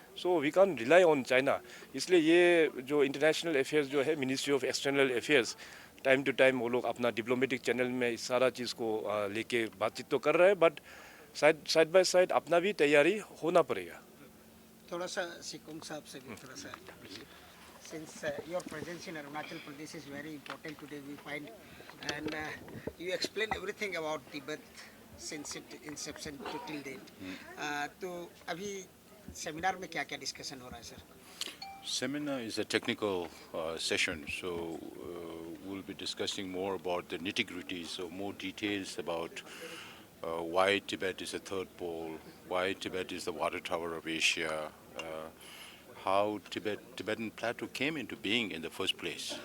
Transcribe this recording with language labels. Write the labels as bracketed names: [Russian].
[English] So we can rely on China. [Hindi] इसलिए ये जो इंटरनेशनल अफेयर्स जो है, ministry of external affairs, time to time वो लोग अपना डिप्लोमेटिक चैनल में इस सारा चीज़ को लेके बातचीत तो कर रहे हैं, [English] but side by side [Hindi] अपना भी तैयारी होना पड़ेगा। थोड़ा सा सिकुंग साहब से भी थोड़ा सा, [English] since your presence in Arunachal Pradesh is very important today, we find, and you explain everything about Tibet since its inception to till date. [Hindi] तो अभी सेमिनार में क्या क्या डिस्कशन हो रहा है sir? [English] Seminar is a technical session, so we'll be discussing more about the nitty-gritties, so more details about why Tibet is the third pole, why Tibet is the water tower of Asia, how Tibetan plateau came into being in the first place.